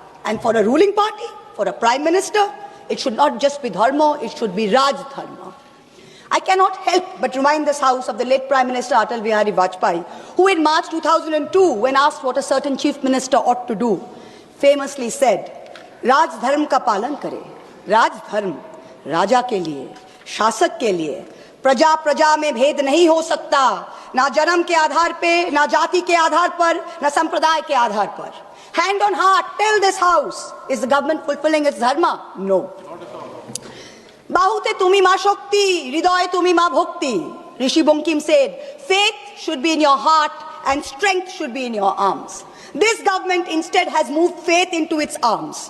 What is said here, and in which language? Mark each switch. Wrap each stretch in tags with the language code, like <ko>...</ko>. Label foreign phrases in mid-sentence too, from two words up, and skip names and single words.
<en>And for a ruling party, for a prime minister, it should not just be dharma, it should be Raj Dharma. I cannot help but remind this House of the late Prime Minister Atal Bihari Vajpayee, who in March 2002, when asked what a certain chief minister ought to do, famously said,</en> <hi>राज धर्म का पालन करे. राज धर्म, राजा के लिए, शासक के लिए, Shasak ke liye, प्रजा प्रजा में भेद नहीं हो सकता, ना जन्म के आधार पे, ना जाति के आधार पर, ना संप्रदाय के आधार पर.</hi> <en>Hand on heart, tell this House, is the government fulfilling its dharma? No.</en> <bn>বাহুতে তুমি মা শক্তি, হৃদয় তুমি মা ভক্তি.</bn> <en>Rishi Bankim said, faith should be in your heart and strength should be in your arms. This government instead has moved faith into its arms.</en>